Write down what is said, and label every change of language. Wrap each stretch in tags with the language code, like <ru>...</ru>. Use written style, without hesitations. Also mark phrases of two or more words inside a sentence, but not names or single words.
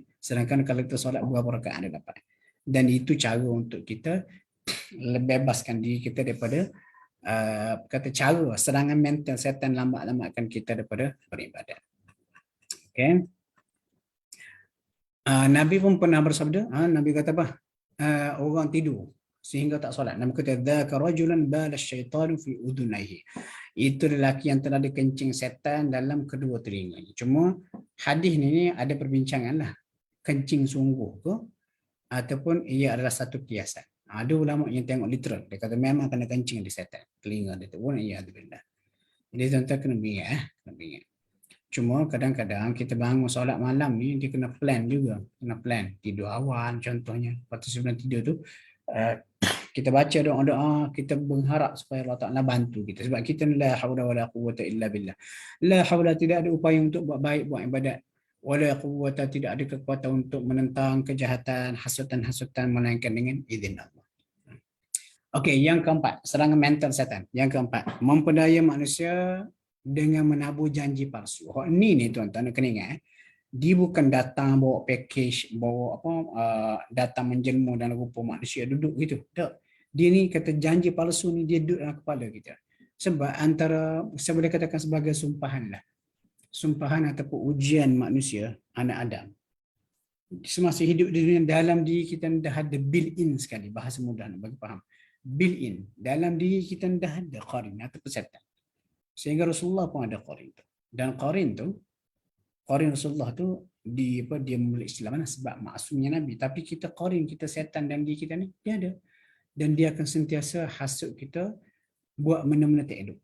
<ms>Sedangkan kalau kita solat berapa rakaat ada dapat. Dan itu cara untuk kita bebaskan diri kita daripada cara serangan mental setan lambat-lambatkan kita daripada beribadat. Okay. Nabi pun pernah bersabda, Nabi kata apa? Orang tidur sehingga tak solat. Nabi kata,</ms> <ar>ذاك رجلا بال الشيطان في أذنيه.</ar> <ms>Itu lelaki yang telah dikencing setan dalam kedua telinganya. Cuma hadis ni ada perbincangan lah. Kencing sungguh ke ataupun ia adalah satu kiasan. Ada ulama yang tengok literal. Dia kata memang kena kencing di setan. Telinga dia tu pun ia ada benda. Jadi tuan-tuan kena ingat. Cuma kadang-kadang kita bangun solat malam ni, dia kena plan juga. Kena plan. Tidur awal contohnya. Lepas tu sebelum tidur tu, kita baca doa-doa, kita berharap supaya Allah Ta'ala bantu kita. Sebab kita</ms> <ar>لا حول ولا قوة إلا بالله. لا حول,</ar> <ms>tidak ada upaya untuk buat baik, buat ibadat.</ms> <ar>ولا قوة,</ar> <ms>tidak ada kekuatan untuk menentang kejahatan, hasutan-hasutan, melainkan dengan izin Allah. Okey, yang keempat, serangan mental setan. Yang keempat, memperdaya manusia dengan menabur janji palsu. Ni tuan-tuan kena ingat. Dia bukan datang bawa package, bawa datang menjelma dalam rupa manusia duduk gitu. Tak. Dia ni kata janji palsu ni dia duduk dalam kepala kita. Sebab antara, saya boleh katakan sebagai sumpahan lah. Sumpahan ataupun ujian manusia, anak Adam. Semasa hidup di dunia, dalam diri kita dah ada built-in sekali. Bahasa mudah nak bagi faham. Built-in. Dalam diri kita dah ada qarin ataupun setan. Sehingga Rasulullah pun ada qarin tu. Dan qarin Rasulullah tu dia memeluk Islam sebab maksumnya Nabi. Tapi kita qarin, kita setan dan diri kita ni, dia ada. Dan dia akan sentiasa hasut kita buat benda-benda tak elok.</ms>